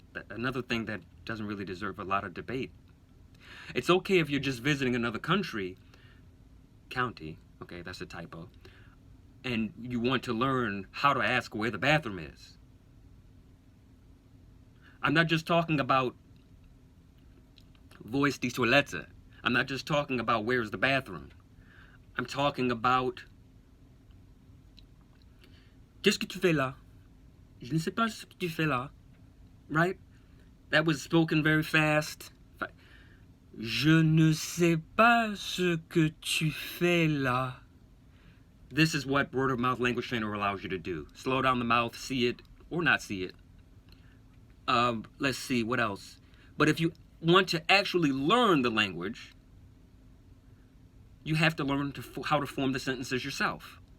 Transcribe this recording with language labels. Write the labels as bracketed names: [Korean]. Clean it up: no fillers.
[English] Another thing that doesn't really deserve a lot of debate. It's okay if you're just visiting another county, okay, that's a typo, and you want to learn how to ask where the bathroom is. I'm not just talking about voice die toilette. I'm not just talking about where's the bathroom. I'm talking about [French] qu'est-ce que tu fais là? Je ne sais pas ce que tu fais là. [English] Right? That was spoken very fast. [French] Je ne sais pas ce que tu fais là. [English] This is what word of mouth language trainer allows you to do. Slow down the mouth, see it, or not see it. Let's see, what else? But if you want to actually learn the language, you have to learn how to form the sentences yourself.